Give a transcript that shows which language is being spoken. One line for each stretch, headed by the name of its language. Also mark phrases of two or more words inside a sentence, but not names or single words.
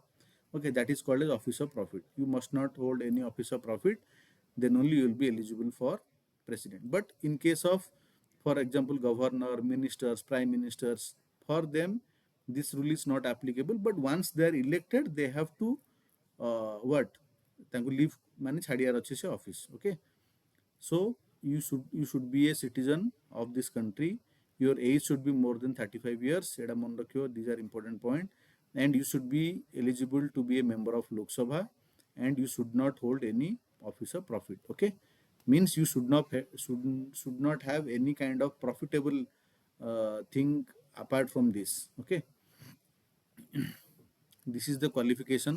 English: Okay, that is called as office of profit. You must not hold any office of profit, then only you will be eligible for president. But in case of, for example, governor, ministers, prime ministers, for them this rule is not applicable. But once they are elected, they have to what,
Odia: ତାଙ୍କୁ leave ମାନେ ଛାଡ଼ିବାର ଅଛି ସେ office.
English: Okay, so you should be a citizen of this country. Your age should be more than 35 years.
Odia: ଏଇଟା ମନେ ରଖିବ,
English: these are important point. And you should be eligible to be a member of Lok Sabha, and you should not hold any office of profit. Okay, means you should not have any kind of profitable thing apart from this. Okay, this is the qualification.